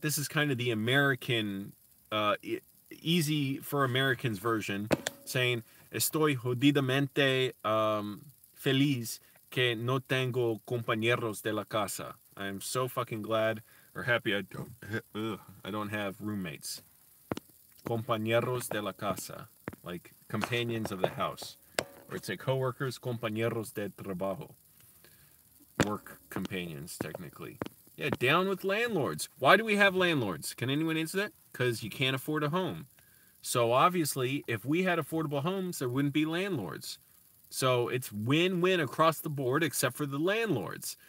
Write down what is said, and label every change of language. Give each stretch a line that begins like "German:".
English: This is kind of the American, easy for Americans version, saying,
Spanish: estoy jodidamente feliz que no tengo compañeros de la casa.
English: I'm so fucking glad or happy I don't have roommates. Compañeros de la casa, like companions of the house. Or it's a coworkers, compañeros de trabajo. Work companions, technically. Yeah, down with landlords. Why do we have landlords? Can anyone answer that? Because you can't afford a home. So obviously, if we had affordable homes, there wouldn't be landlords. So it's win-win across the board, except for the landlords.